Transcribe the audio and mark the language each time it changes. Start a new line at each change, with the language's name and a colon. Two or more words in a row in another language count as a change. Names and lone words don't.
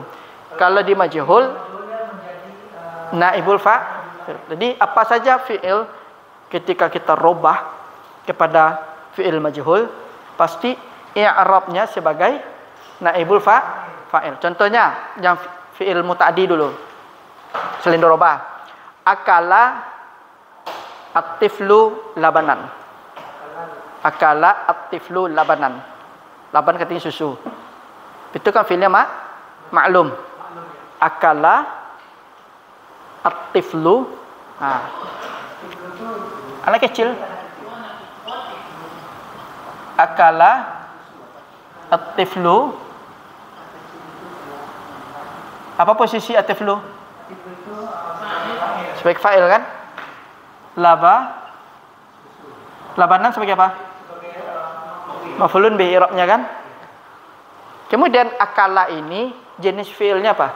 Indonesian: Kalau di
Arabic: مجهول نائب الفاعل.
Indonesian: Jadi apa saja fi'il ketika kita robah kepada
Arabic: فعل مجهول
Indonesian: pasti i'rabnya sebagai
Arabic: نائب الفاعل.
Indonesian: Contohnya yang
Arabic: فعل متعد
Indonesian: dulu. Selain dirobah.
Arabic: أكل الطفل لبنا. أكل الطفل لبنا.
Indonesian: Laban katanya susu. Itu kan fi'ilnya maklum.
Arabic: أكل الطفل.
Indonesian: Anak kecil.
Arabic: أكل الطفل.
Indonesian: Apa posisi at-tiflu? Sebagai fa'il kan? Labanan sebagai apa?
Arabic: مفعول به
Indonesian: i'rabnya kan? Kemudian akala ini jenis fi'ilnya apa?